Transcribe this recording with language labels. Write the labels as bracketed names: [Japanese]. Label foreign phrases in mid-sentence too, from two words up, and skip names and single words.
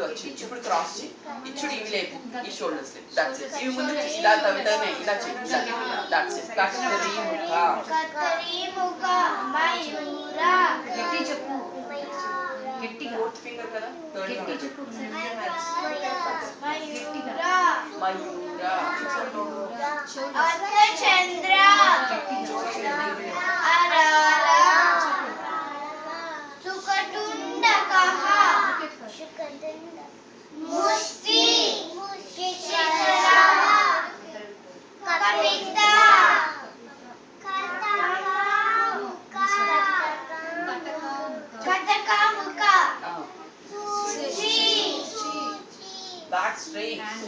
[Telugu] వచ్చి ఇప్పుడు క్రాస్ చేయి ఇచ్చుడు ఇవి లేపు ఈ షోల్డర్స్ లేపు [English] that's it [Telugu] ఇవి ముందు ఇలా తవ్వుతానే ఇలా చేయి [English] that's it [Telugu] కత్రి ముఖ మయూర గట్టి చెప్పు గట్టిగా [English] fourth finger [Telugu] కదా గట్టి చెప్పు మయూర [Sanskrit] అర్ధచంద్ర मुष्टि कविता कटकामुका [English] back straight